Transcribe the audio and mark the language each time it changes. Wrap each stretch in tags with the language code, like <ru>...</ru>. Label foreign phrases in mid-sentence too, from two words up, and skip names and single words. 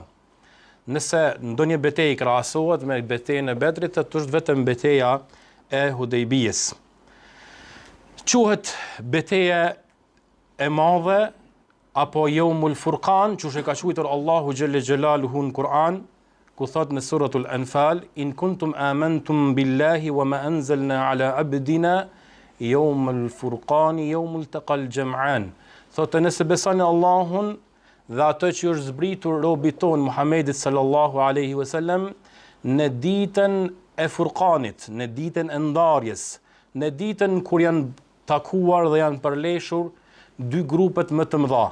<sq>Nëse ndonjë betejë krahasohet me betejën e Bedrit, atë është vetëm beteja e Hudejbijës. Quhet beteja e madhe apo</sq> <ar>يوم الفرقان,</ar> <sq>që ka quajtur Allahu</sq> <ar>جل جلاله</ar> <sq>në Kur'an, ku thot në</sq> <ar>سورة الأنفال: إن كنتم آمنتم بالله وما أنزلنا على عبدنا يوم الفرقان يوم التقى الجمعان.</ar> <sq>Thotë nëse besoni Allahun dhe ato që është zbritur robit ton Muhammedit</sq> <ar>صلى الله عليه وسلم</ar> <sq>në ditën e Furqanit, në ditën e ndarjes, në ditën kur janë takuar dhe janë përleshur dy grupet më të mëdha.</sq>